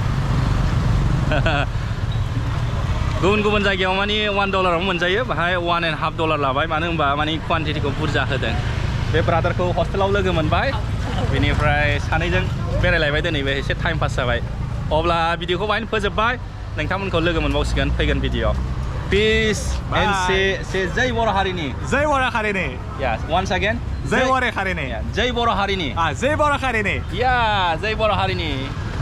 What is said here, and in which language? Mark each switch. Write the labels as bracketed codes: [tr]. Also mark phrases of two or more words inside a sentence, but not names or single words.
[brx] गुबुन जायगायाव मानि $1 आवनो मोनजायो बाहाय $1.5 लाबाय मानो होनबा मानि क्वान्टिटिखौ बुरजा होदों बे ब्रादारखौ हस्टेलाव लोगो मोनबाय बेनिफ्राय सानैजों बेरायलायबाय दिनैबो एसे टाइम पास जाबाय अब्ला भिडिअखौ बाहायनो फोजोबबाय नोंथांमोनखौ लोगो मोनबावसिगोन फैगोन भिडिअ [en] Peace and say [brx] Jai Boro Harini. Jai Boro Harini. [en] Yes, once again. [brx] Jai Boro Harini. Jai Boro Harini. Jai Boro Harini. Yeah, Jai Boro Harini.